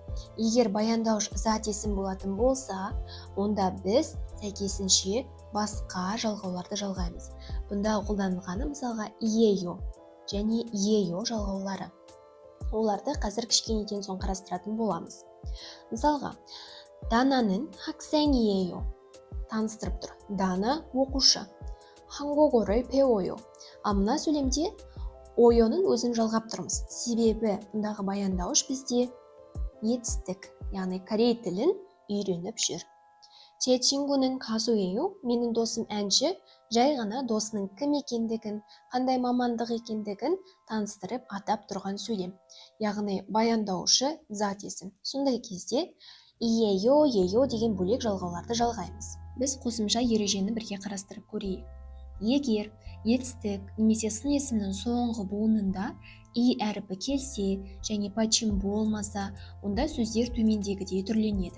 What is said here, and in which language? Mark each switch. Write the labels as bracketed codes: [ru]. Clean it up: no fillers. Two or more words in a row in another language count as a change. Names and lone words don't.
[kk] Егер баяндауыш зат есім болатын болса, онда біз сәйкесінше басқа жалғауларды жалғаймыз. Бұнда қолданылғаны мысалға иео және иео жалғаулары. Оларды қазір кішкенеден соң қарастыратын боламыз. Мысалға, Дананың 학생이에요. Таныстырып тұр. Дана оқушы. [ko] 한국어를 배워요. [kk] Мына сөйлемде ойоның өзін жалғап тұрмыз. Себебі бұндағы баяндауыш бізде етістік, яғни корей тілін үйреніп жүр. [ko] 제 친구는 가수예요. [kk] менің досым әнші. Жай ғана досының кім екендігін, қандай мамандық екендігін таныстырып атап тұрған сөйлем. Яғни баяндаушы зат есім. Сондай кезде [ko] 이에요, 예요 [kk] деген бөлек жалғауларды жалғаймыз. Біз қосымша ережені бірге қарастырып көрейік. Егер етістік немесе сын есімнің соңғы буынында и әріпі келсе және почим болмаса, онда сөздер төмендегідей түрленеді.